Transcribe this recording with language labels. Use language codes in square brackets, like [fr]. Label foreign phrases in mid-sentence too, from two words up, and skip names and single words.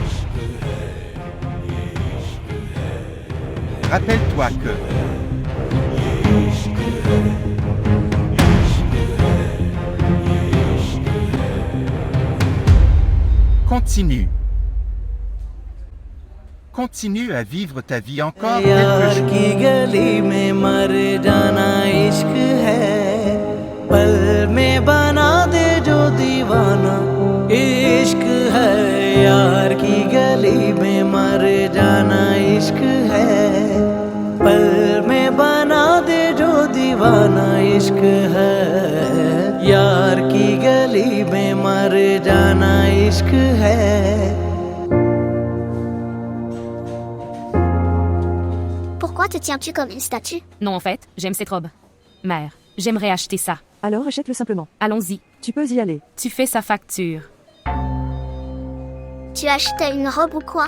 [fr] Rappelle-toi que... Continue. Continue à vivre ta vie encore [hi] यार [fr] quelques [hi] की [fr] jours. [hi] गली में मर जाना इश्क है पल में बना दे जो दीवाना इश्क है यार की गली में मर जाना इश्क है पल में बना दे जो दीवाना इश्क है यार की गली में मर जाना इश्क है [fr] Pourquoi te tiens-tu comme une statue? Non, en fait, j'aime cette robe. Mère, j'aimerais acheter ça. Alors achète-le simplement. Allons-y. Tu peux y aller. Tu fais sa facture. Tu achetais une robe ou quoi?